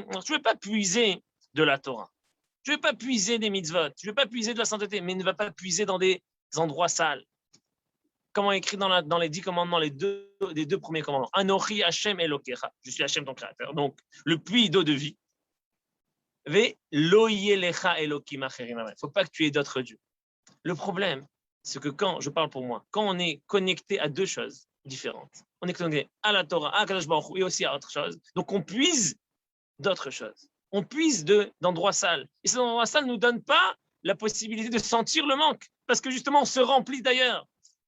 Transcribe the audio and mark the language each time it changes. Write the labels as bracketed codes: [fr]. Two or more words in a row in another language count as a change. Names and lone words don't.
[fr] Alors, tu ne veux pas puiser de la Torah. Tu ne veux pas puiser des mitzvot. Tu ne veux pas puiser de la sainteté, mais ne va pas puiser dans des endroits sales. Comment écrit dans les 10 commandements, les deux premiers commandements. [he] אנוכי השם אלוקיך. [fr] Je suis Hashem ton créateur. Donc, le puits d'eau de vie. [he] ולא יהיה לך אלוקים אחרים. [fr] Il ne faut pas que tu aies d'autres dieux. Le problème, c'est que quand, je parle pour moi, quand on est connecté à 2 choses différentes, on est connecté à la Torah, à [he] הקדוש ברוך הוא [fr] et aussi à autre chose, donc on puise d'autres choses. On puise d'endroits sales. Et ces endroits sales ne nous donnent pas la possibilité de sentir le manque, parce que justement, on se remplit d'ailleurs.